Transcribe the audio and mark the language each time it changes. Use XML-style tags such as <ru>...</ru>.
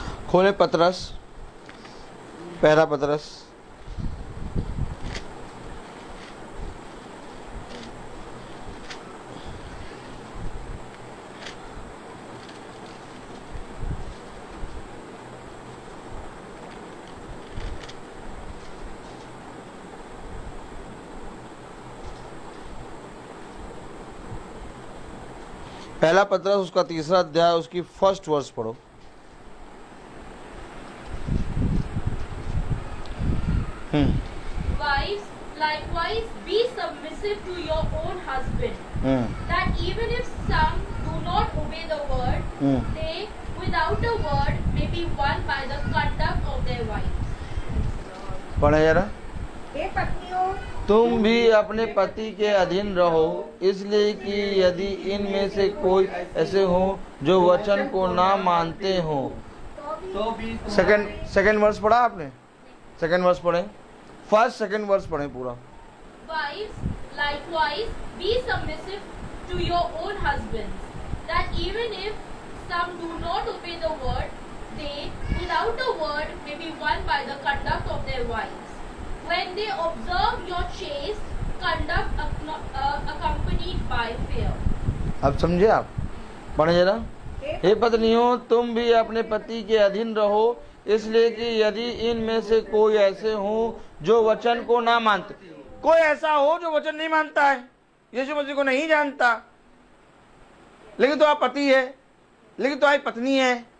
<hi>खोले पतरस, पहला पतरस, पहला पतरस उसका 3रा अध्याय उसकी 1st वर्स पढ़ो।</hi> <en>Wives, likewise, be submissive to your own husband, that even if some do not obey the word, they, without a word, may be won by the conduct of their wives.</en> <hi>पढ़े जरा। हे पत्नियों, तुम भी अपने पति के अधीन रहो, इसलिए कि यदि इनमें से कोई ऐसे हो जो वचन को ना मानते हो। तो भी सेकंड वर्स पढ़ा आपने? सेकंड वर्स पढ़े, 1st 2nd वर्स पढ़े पूरा।</hi> <en>Wives, likewise, be submissive to your own husbands, that even if some do not obey the word, they, without a word, may be won by the conduct of their wives, when they observe your chaste conduct accompanied by fear.</en> <hi>अब समझे आप? पढ़े जरा। हे पत्नियों, तुम भी अपने पति के अधीन रहो, इसलिए कि यदि इनमें से कोई ऐसे हो जो वचन को ना मानते। कोई ऐसा हो जो वचन नहीं मानता है, यीशु मसीह को नहीं जानता, लेकिन तो आप पति है, लेकिन तो आप पत्नी है।</hi>